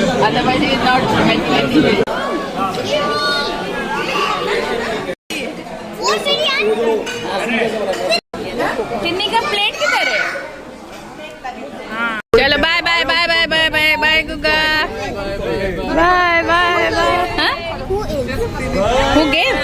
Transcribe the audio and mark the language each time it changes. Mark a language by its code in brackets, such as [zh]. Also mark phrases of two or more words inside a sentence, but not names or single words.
[en] Otherwise he is not making any. [hi] टिन्नी का प्लेट किधर है? चलो [en] bye bye bye bye bye bye bye [hi] गुगा. [en] bye bye bye. Who